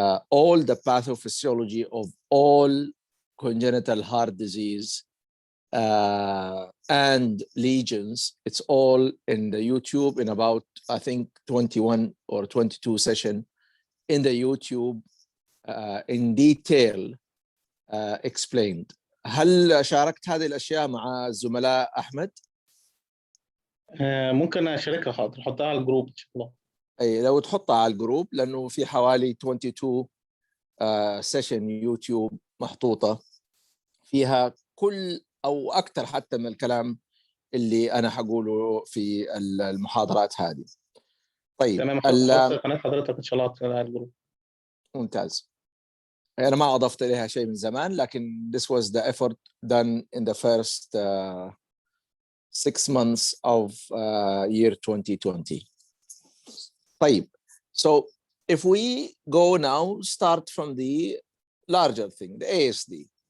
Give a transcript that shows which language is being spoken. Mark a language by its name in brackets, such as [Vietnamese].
[English] All the pathophysiology of all congenital heart disease and lesions, it's all in the YouTube in about, I think, 21 or 22 session in the YouTube in detail explained. [Arabic] هل شاركت هذه الأشياء مع الزملاء أحمد؟ ممكن أشاركها، حاضر أحطها على الجروب إن شاء الله. أي لو تحطها على الجروب، لأنه في حوالي 22 سيشن يوتيوب محطوطة فيها كل أو أكثر حتى من الكلام اللي أنا حقوله في المحاضرات هذه. طيب تمام، هحط قناة حضرتك إن شاء الله على الجروب. ممتاز. أنا ما أضفت إليها شيء من زمان، لكن [English] this was the effort done in the first 6 months of year 2020. طيب, so if we go now, start from the larger thing, the ASD.